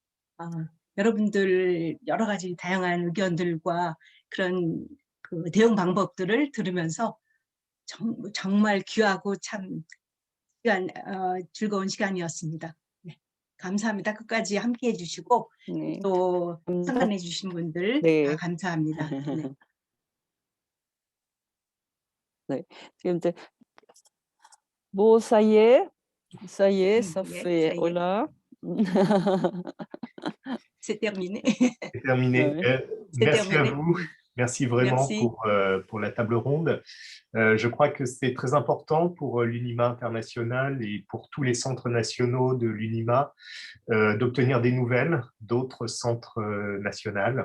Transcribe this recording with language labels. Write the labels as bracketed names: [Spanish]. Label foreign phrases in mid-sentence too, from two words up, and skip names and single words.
[Korean] 여러분들 여러 가지 다양한 의견들과 그런 대응 방법들을 들으면서 정말 귀하고 참 즐거운 시간이었습니다. 네. 감사합니다. 끝까지 함께 해주시고 네. 또 참관해 주신 분들 네. 다 감사합니다. 네. 네. 지금 이제 [French] ça y est, ça fait, oh là. C'est terminé. C'est terminé. Ouais. Merci à terminé. vous. Merci vraiment Merci. pour la table ronde. Je crois que c'est très important pour l'UNIMA international et pour tous les centres nationaux de l'UNIMA d'obtenir des nouvelles d'autres centres nationaux.